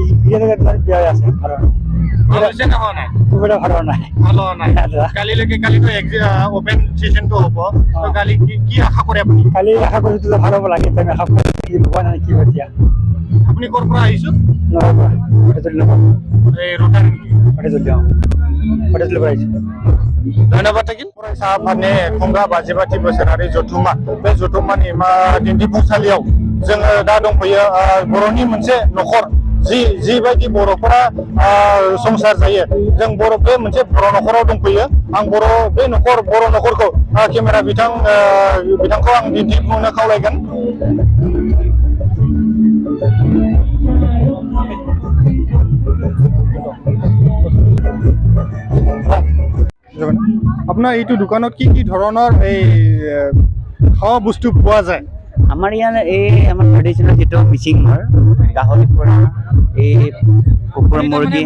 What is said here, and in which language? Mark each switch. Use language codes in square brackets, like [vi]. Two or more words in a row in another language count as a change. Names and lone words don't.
[as] কালিতো ওপেন সেশনটো হ'ব কালি কি আশা কৰে আপুনি? কালি আশা কৰিছো ভাল হ'ব লাগে আশা কৰি কি এতিয়া আপুনি ক'ৰ পৰা আহিছো? धन्यवाद থাকিল [brx] फरायसा आफादनि खुंगा 55 बोसोरारि जथुम्मा बे जथुम्मानि दिन्थिफुंसालियाव जोङो दा दंफैयो बर'नि मोनसे न'खर जिबायदि बर'फोरा संसार जायो जों बे मोनसे बर' न'खराव दंफैयो आं बे बर' न'खरखौ केमेरा बिथांखौ आं दिन्थिफुंनो खावलायगोन [as] আপোনাৰ এইটো দোকানত কি কি ধৰণৰ এই খাৱা বস্তু পোৱা যায়? আমাৰ ইয়াত আমাৰ ট্ৰেডিশ্যনেল যিটো মিচিং গাহৰি পৰা কুকুৰ মুৰ্গী